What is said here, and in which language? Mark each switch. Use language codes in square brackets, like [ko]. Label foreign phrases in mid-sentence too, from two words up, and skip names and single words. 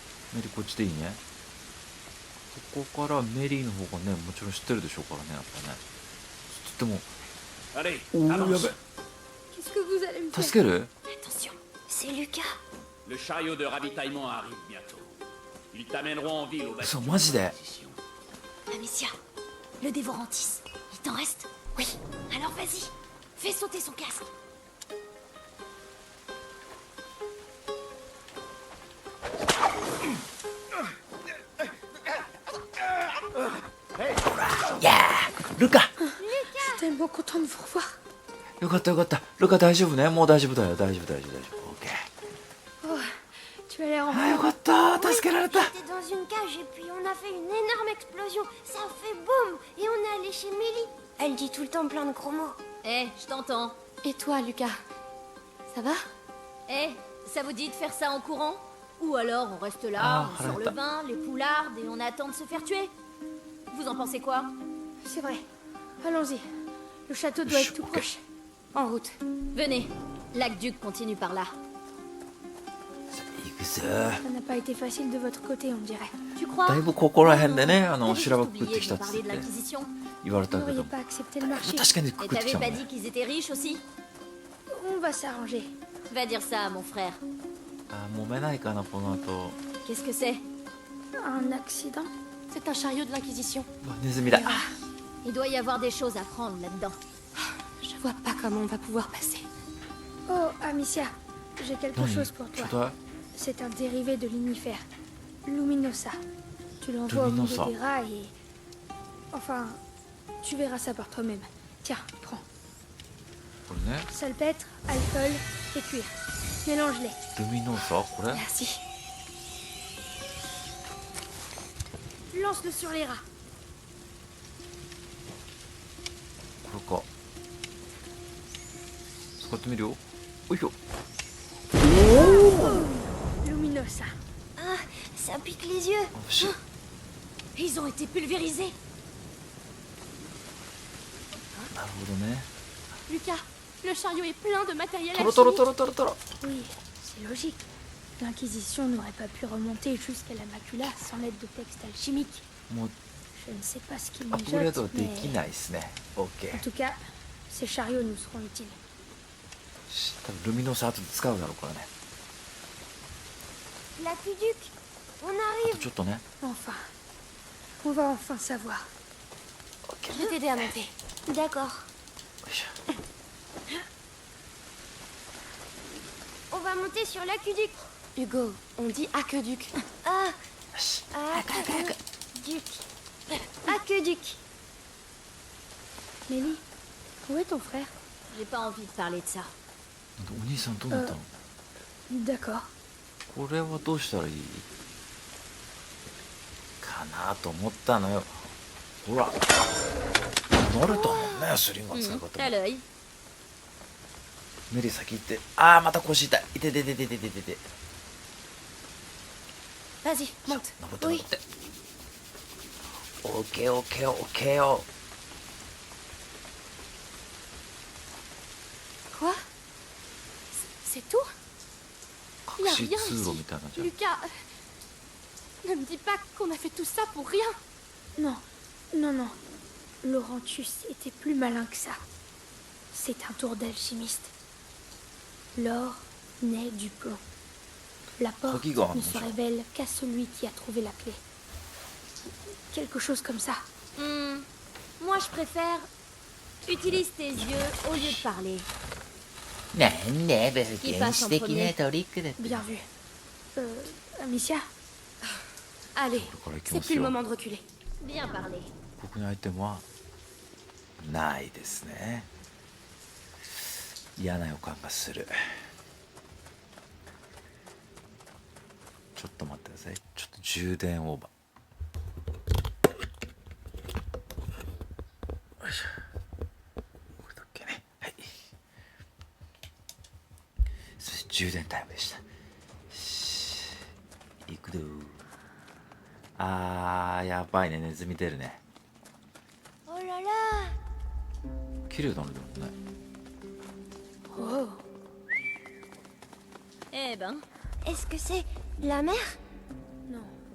[ja] メリこっちでいいね。ここからメリーの方がね、もちろん知ってるでしょうからね、やっぱね。でも、 [fr] Allez, [ja] おお、やべ。 [fr] Qu'est-ce que vous allez me faire? [ja] 助ける？ [fr] Attention, c'est Lucas. le chariot de ravitaillement arrive bientôt. Ils t'amèneront en ville au [ja] そう、 [fr] bâtiment. [ja] マジで。 [fr] Amicia, le dévorantis. Il t'en reste? Oui. Alors vas-y, fais sauter son casque. [en] Yeah! ルカ！ [fr] Je suis tellement content de vous revoir. [ja] よかったよかった。ルカ大丈夫ね？もう大丈夫だよ。大丈夫大丈夫大丈夫。オッケー。 [fr] Oh, tu as l'air en [ja] あ、よかった。助けられた。 [fr] J'étais dans une cage et puis on a fait une énorme explosion. Ça a fait boum et on est allé chez Mélie. Elle dit tout le temps plein de gros mots. Eh, je t'entends. Et toi, Lucas? Ça va? Eh, ça vous dit de faire ça en courant? Ou alors on reste là, Ah, on sort arrête. le vin, les poulardes et on attend de se faire tuer? Vous en pensez quoi? C'est vrai. Allons-y. Le château doit être tout Ok. proche. En route. Venez, l'aqueduc continue par là. [ja] 行くぞ。 [fr] Ça n'a pas été facile de votre côté, on dirait. Tu crois? [ja] だいぶここら辺でね、 [fr] T'avais [ja] 修羅場 [fr] juste [ja] くぐって [fr] oublié [ja] き [fr] de [ja] た [fr] me [ja] っつっ [fr] parler de [ja] て [fr] l'Inquisition. [ja] 言われ [fr] Vous [ja] たけ [fr] n'auriez [ja] ど、 [fr] pas accepté le marché. [ja] 確かにく [fr] Et [ja] ぐってき [fr] t'avais [ja] た [fr] pas [ja] もん [fr] dit [ja] ね。 [fr] qu'ils étaient riches aussi? On va s'arranger. Va dire ça à mon frère. [ja] あ、揉めないかな、この後。 [fr] Qu'est-ce que c'est? Un accident? C'est un chariot de l'Inquisition. [ja] うわ、ネズミだ。 [fr] Il doit y avoir des choses à prendre là-dedans. Je vois pas comment on va pouvoir passer. Oh, Amicia, j'ai quelque [ja] 何？ [fr] chose pour [ja] ちょ [fr] toi. [ja] っと。 [fr] C'est un dérivé de l'inifère. Luminosa. Tu l'envoies au milieu Luminosa. des rats et... Enfin, tu verras ça par toi-même. Tiens, prends. [ja] これね、 [fr] Salpêtre, alcool et cuir. Mélange-les. [ja] ルミノーサ、これ？ [fr] Merci. Lance-le sur les rats. [ja] これか。使ってみるよ。おいしょ。 [fr] Luminosa. Ah, ça pique les yeux. [ja] あ、不思議。 [fr] Ils ont été pulvérisés. [ja] なるほどね。 [fr] Lucas, le chariot est plein de matériel [ja] トロトロトロトロトロ。 [fr] Oui, c'est logique. L'Inquisition n'aurait pas pu remonter jusqu'à la macula sans l'aide de textes alchimiques. [ja] もう [fr] Je ne sais pas ce qu'ils [ja] アップグレー [fr] mijotent, [ja] ドでき [fr] mais... [ja] ないですね。オッケ [fr] En [ja] ー。 [fr] tout cas, ces chariots nous seront utiles. [ja] 多分ルミノーサ後で使うだろうからね。 [fr] L'aqueduc, on [ja] あ [fr] arrive. [ja] とちょっとね。 [fr] Enfin. On va enfin savoir. [ja] オッケー。 [fr] Je vais t'aider à monter. D'accord. [ja] よいしょ。 [fr] On va monter sur l'aqueduc. Hugo, on dit aqueduc. Ah, [ja] よし。 [fr] aqueduc. Aqueduc. Mélie, où est ton frère? J'ai pas envie de parler de ça. [ja] お兄さんどうなったの？ [fr] D'accord. [ja] これはどうしたらいいかなと思ったのよ。ほら。慣れたもんね、スリングの使い [fr] Hmm, [ja] 方 [fr] t'as [ja] も。 [fr] l'œil. [ja] メリー先行って。あー、また腰痛い。痛い痛い痛い痛い痛い痛い。 [fr] Vas-y, monte. [ja] 登って登って。オッケーオッケーオッケーよ。 [fr] Quoi? C'est tout? [ja] 隠し通路みたいなじゃん。 [fr] Lucas, ne me dis pas qu'on a fait tout ça pour rien. Non, non, non. Laurentius était plus malin que ça. C'est un tour d'alchimiste. L'or naît du plomb. La porte Regarde, ne se bonjour. révèle qu'à celui qui a trouvé la clé. Quelque chose comme ça. Moi, je préfère... Utilise tes yeux au lieu de parler. [ja] なんでベルケン素敵なトリックだ。 [fr] Bien vu. Amicia? Allez, [ja] これから行き [fr] c'est [ja] ます [fr] plus le [ja] よ。 [fr] moment de reculer. Bien parler. [ja] ここにアイテムはないですね。嫌な予感がする。ちょっと待ってください。ちょっと充電オーバー。よいしょ。これだっけね。はい。そして充電タイムでした。よし行くぞ。あー、やばいね。ネズミ出るね。 [fr] Oh là là. [ja] 綺麗だね、でもね。 [fr] Oh, Eh ben, Est-ce que c'est la mer? non.